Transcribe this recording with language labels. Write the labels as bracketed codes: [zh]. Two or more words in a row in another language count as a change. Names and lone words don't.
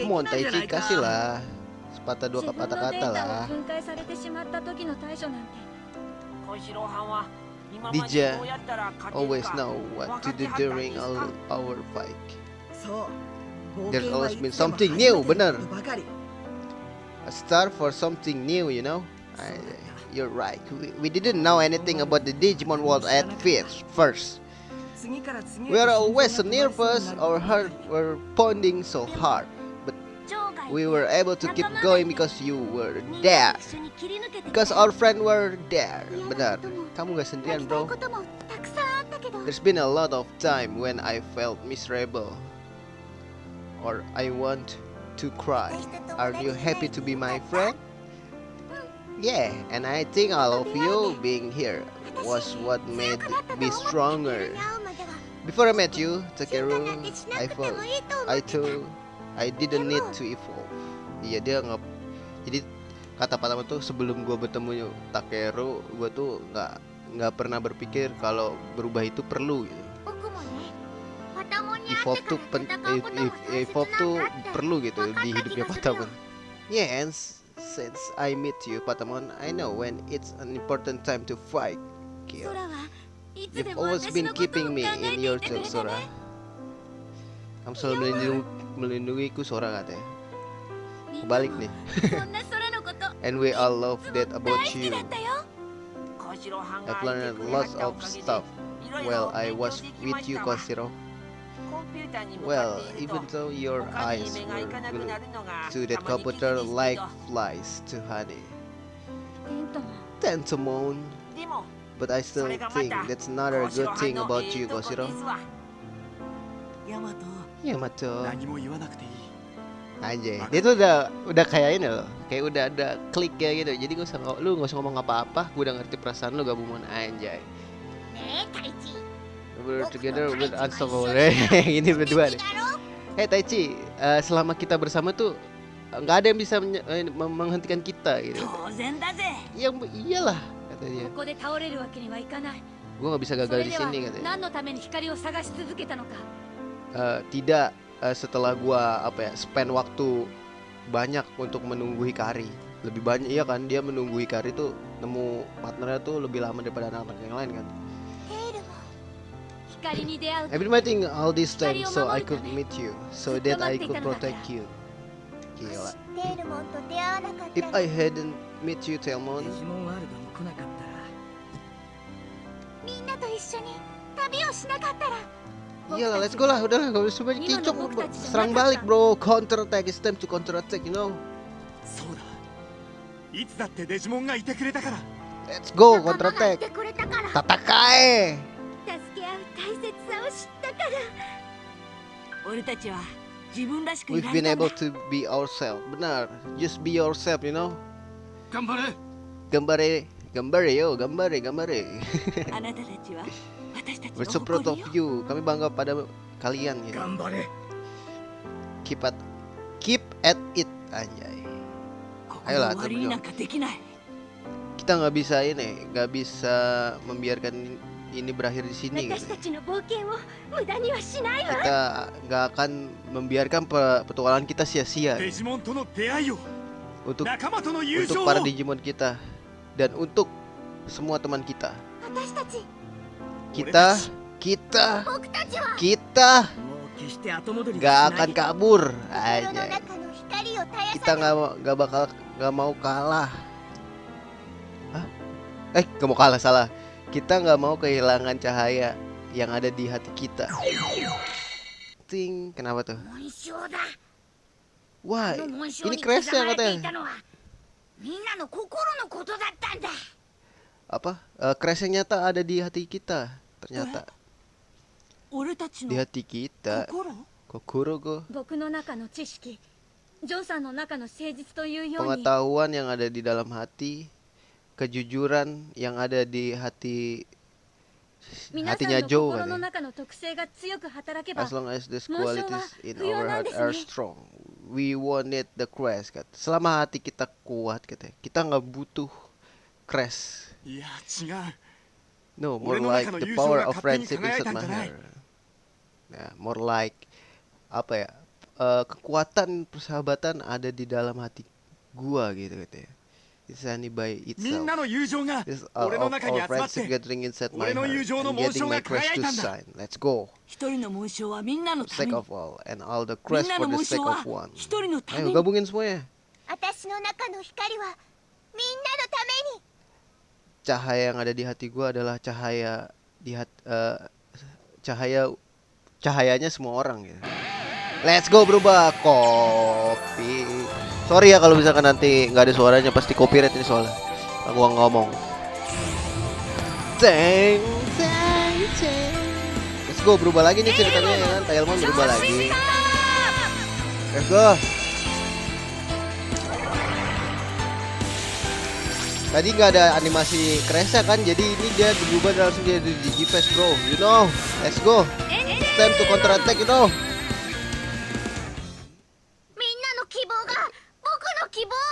[en] Come on, [ja] ないじゃな Taichi, いか。 [id] kasih lah. Sepatah dua [ja] 自分のデ [id] kata-kata [ja] ータを [id] lah. [ja] 分解されてしまった時の対処なんて。小四郎藩は今ま Dija でどうやったら勝てる [en] Always [ja] か。 [en] know what to do during our fight. [ja] そう。 [en] There's [ja] 冒険は [en] always [ja] い [en] been [ja] つでも [en] something [ja] 初めて [en] new, [ja] の [id] bener. [ja] ことばかり。 [en] A start for something new, you know? You're right. We didn't know anything about the Digimon world at first. [ja] 次から次へと [en] We are always [ja] 心 [en] so [ja] 臓が止まりそう [en] nervous, [ja] になる [en] our heart were pounding so hard. But [ja] ジョーがいて [en] we were able to keep [ja] 仲間がいて [en] going because you were [ja] みんな [en] there. [ja] と一緒に切り抜けて [en] Because our friends were there. [ja] 嫌な [id] Benar. [ja] ことも [id] Kamu gak [ja] やり [id] sendirian, [ja] たい [id] bro. [ja] こともたくさんあったけど [en] There's been a lot of time when I felt miserable. Or I want to cry. Are you happy to be my friend? Yeah, and I think all of you being here was what made me stronger. Before I met you, Takeru, I felt I didn't need to evolve. [id] Iya, dia nggak. Jadi kata pertama tuh sebelum gue bertemu Takeru, gue tuh nggak pernah berpikir kalau berubah itu perlu gitu. [ja] 僕もねパタモンに会 [id] Evolve [ja] ってか [id] tuh [ja] ら戦うことも大切 [id] evolve [ja] なん [id] tuh [ja] だって [id] perlu gitu Makanya di hidupnya kita Patamon. [en] Yeah, and since I meet you, Patamon, I know when it's an important time to fight. [ja] 空 [en] Kill. [ja] はいつ [en] You've [ja] でも [en] always [ja] 私 [en] been [ja] のことを考 [en] keeping me [ja] え [en] in [ja] て [en] your [ja] いてくれ [en] thoughts, [ja] て [en] Sora. [ja] ね [id] Kamu selalu melindungiku, Sora katanya. [ja] みんな [id] Kebalik [ja] も [id] nih. [ja] そんな空のこと [en] And we all love [ja] いつ [en] that [ja] も [en] about [ja] 大好き [en] you. [ja] だったよ小四郎藩が [en] I've [ja] 相手 [en] learned [ja] くれはっ [en] lots [ja] たお [en] of [ja] かげで [en] stuff [ja] いろいろ [en] while I [ja] 勉強 [en] was [ja] でき [en] with [ja] まし [en] you, [ja] たわ [en] Koshiro. [ja] コンピューターに向か [en] Well, [ja] っていると [en] even though your [ja] 他に [en] eyes [ja] 目がい [en] were [ja] かなくな [en] glued [ja] るのが [en] to that [ja] たまに [en] computer [ja] 傷ですけ [en] like [ja] ど [en] flies to honey. [ja] テントも Tentomon. でも [en] But I [ja] そ [en] still [ja] れがま [en] think [ja] た [en] that's not a [ja] 小四 [en] good [ja] 郎 [en] thing [ja] 藩の [en] about [ja] え [en] you, [ja] えとこ [en] Koshiro. [ja] ですわヤマト Yamato. 何も言わなくていい。 [id] Anjay, dia tuh udah kayak ini loh, kayak udah ada klik kayak gitu. Jadi lu nggak usah ngomong apa-apa, gue udah ngerti perasaan lu, Gabumon. Anjay. [ja] ねえタイチ [en] We're [ja] 僕と [en] together, [ja] タイ [en] we're [ja] チは一緒 [en] unstoppable. [ja] に [id] Ini berdua [ja] 素敵 [id] nih. [ja] だろ [en] Hey Taichi, [id] selama kita bersama tuh nggak ada yang bisa menghentikan kita gitu. [ja] 当然だぜ [id] Iyalah kata dia. [ja] ここで倒れるわけにはいかない [id] Gue nggak bisa [ja] そ [id] gagal [ja] れ [id] di [ja] では [id] sini katanya. [ja] 何のために光を探し続けたのか [id] Tidak setelah gua spend waktu banyak untuk menunggu Hikari. Lebih banyak iya kan, dia menunggu Hikari tuh nemu partnernya tuh lebih lama daripada anak-anak yang lain kan. [ja] テイルも光に出会う [en] I've been waiting all this time so I could meet you, so that I could protect you. [ja] も [id] Gila. [ja] しテイルモンと出会わなかっ [en] If [ja] たら [en] I hadn't met you, [ja] デ [en] Telmon, [ja] ジモンワールドに来なかったらみんなと一緒に旅をしなかったら [id] iyalah, [en] let's go [id] lah, udahlah, gak usah banyak kicok, serang balik bro, [en] counter attack, it's time to counter attack, you know. [ja] そうだ。いつだってデジモンがいてくれたから。 [en] Let's go, [ja] 仲 [en] counter [ja] 間がい [en] attack, [ja] てくれたから tatakae. 助け合う大切さを知ったから俺たちは自分らしくい [en] We've [ja] ら [en] been [ja] れたんだ [en] able to be ourselves, benar, just be yourself, you know. [ja] 頑張れ頑張れ、頑張れよ、頑張れ、頑張れ. あなたたちは私たち [en] We're [ja] の [en] so proud [ja] 誇 [en] of [ja] りよ [en] you. [id] Kami bangga pada kalian gitu. [ja] 頑張れ [en] Keep at it, [id] anjay. [ja] ここで [id] Ayolah, [ja] 終わりになんかできない [id] Kita nggak bisa ini, nggak bisa membiarkan ini berakhir di sini [ja] 私 [id] gitu. [ja] たちの冒険を無駄にはしないわ [id] Kita nggak akan membiarkan petualangan kita sia-sia [ja] デジモンとの出会いを、 [id] untuk [ja] 仲間との友 [id] untuk [ja] 情を。 [id] para Digimon kita dan untuk semua teman kita. [ja] 私たち [id] Kita [ja] 僕たちは [id] kita [ja] もう決して後戻り [id] nggak [ja] はしな [id] akan [ja] い [id] kabur [ja] 心の [id] aja. [ja] 中の光を絶や [id] Kita [ja] さない [id] nggak mau kalah. Hah? Nggak mau kalah, salah. Kita nggak mau kehilangan cahaya yang ada di hati kita. Ting, kenapa tuh? [ja] 紋章だ [id] Wah, [ja] この紋章 [id] ini [ja] に刻 [id] crash [ja] ま [id] ya [ja] れてい [id] katanya. [ja] たのはみんなの心のことだったんだ。 [id] Apa? Crash yang nyata ada di hati kita. Ternyata [ja] 俺たち [id] di [ja] の [id] hati kita. [ja] 心 Kokoro go. 僕の中の知識、ジョンさんの中の誠実というように、 [id] Pengetahuan yang ada di dalam hati, kejujuran yang ada di hati [ja] 皆さん [id] hatinya [ja] の [id] Joe [ja] 心の [id] katanya. [ja] 中の特性が強く働けば [en] As long as these [ja] 紋章は [en] qualities in [ja] 不要 [en] our [ja] なん [en] heart [ja] です [en] are [ja] ね。 [en] strong, we won't need the crash. [id] Selama hati kita kuat, katanya, kita nggak butuh crash. [ja] いや違う [en] No, more [ja] 俺の [en] like [ja] 中の [en] the [ja] 友情 [en] power [ja] が [en] of [ja] 勝手に [en] friendship [ja] 輝い [en] inside [ja] たん [en] my [ja] じゃない [en] heart. Nah, more like [id] apa ya? Kekuatan persahabatan ada di dalam hati gua gitu katanya. [en] It's only by [ja] み [en] itself. [ja] んなの友情が [en] This [ja] 俺の [en] of [ja] 中に [en] our [ja] 集まっ [en] friendship [ja] て [en] gathering inside my [ja] 俺の友 [en] heart [ja] 情の [en] and [ja] 紋 [en] getting [ja] 章 [en] my [ja] が [en] crush [ja] 輝い [en] to [ja] たんだ [en] sign. Let's go. [ja] 一人の紋章はみんなの [en] For the [ja] ため [en] sake [ja] に [en] of all and all the [ja] みん [en] crush [ja] な [en] for [ja] の [en] the [ja] 紋 [en] sake [ja] 章 [en] of [ja] は [en] one. [ja] 一人のため [id] Ayo [ja] に [id] gabungin semuanya. [ja] 私の中の光はみんなのために。 [id] Cahaya yang ada di hati gua adalah cahaya cahayanya semua orang gitu. [en] Let's go [id] berubah kopi. Sorry ya kalau misalkan nanti nggak ada suaranya, pasti copyright ini soalnya. Aku ngomong. Ceng, ceng, ceng. [en] Let's go [id] berubah lagi nih ceritanya ya kan. Tailmon berubah lagi. [en] Let's go. [id] Tadi nggak ada animasi crash kan, jadi ini dia berubah langsung jadi Digipass bro. [en] You know, let's go. It's time to counter attack, you know. [ja] みんなの希望が僕の希望。